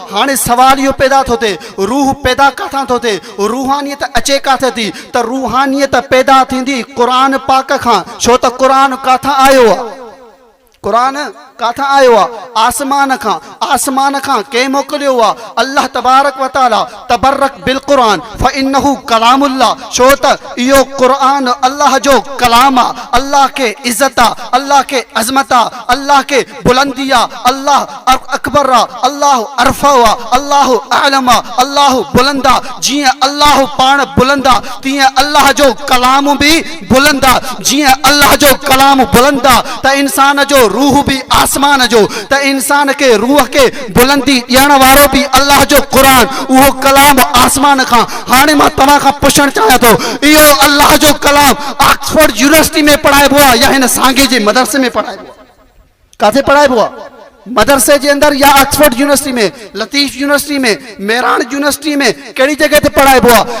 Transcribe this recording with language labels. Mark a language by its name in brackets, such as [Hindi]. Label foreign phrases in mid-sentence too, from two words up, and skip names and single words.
[Sindhi] हाणे सवाल इहो पैदा थो थिए, रूह पैदा किथां थो थिए? रूहानियत अचे किथे थी? त रूहानियत पैदा थींदी क़ुरान पाक खां। छो त क़ुरान किथां आयो आहे? क़ुरान किथां आयो आहे? आसमान खां। आसमान खां कंहिं मोकिलियो आहे? [Arabic] الله تبارك وتعالى. تبرك بالقرآن فإنه كلام الله. [Sindhi] छो त इहो क़ुरान अल्लाह जो कलाम आहे। अल्लाह खे इज़त आहे, अल्लाह खे अज़मत आहे, अल्लाह खे बुलंदी आहे, [Arabic] الله أكبر [Sindhi] आहे, अल्लाह अरफ़ा आहे, अल्लाह आलम आहे, अल्लाह बुलंद आहे। जीअं अल्लाह पाण बुलंद आहे, तीअं अल्लाह जो कलाम बि बुलंद आहे। जीअं अल्लाह जो कलाम बुलंद आहे त इंसान जो रूह भी आसमान जो, त इंसान के रूह के बुलंदी ॾियण वारो भी अल्लाह जो क़ुरान, उहो कलाम आसमान खां। हाणे मां तव्हां खां पुछणु चाहियां थो, इहो अल्लाह जो कलाम ऑक्सफोर्ड यूनिवर्सिटी में पढ़ाइबो आहे या हिन सांगे जे मदरसे में पढ़ाइबो आहे? किथे पढ़ाइबो आहे? मदरसे जे अंदर या ऑक्सफोर्ड यूनिवर्सिटी में, लतीफ यूनिवर्सिटी में, मेरान यूनिवर्सिटी में, कहिड़ी जगह ते पढ़ाइबो आहे?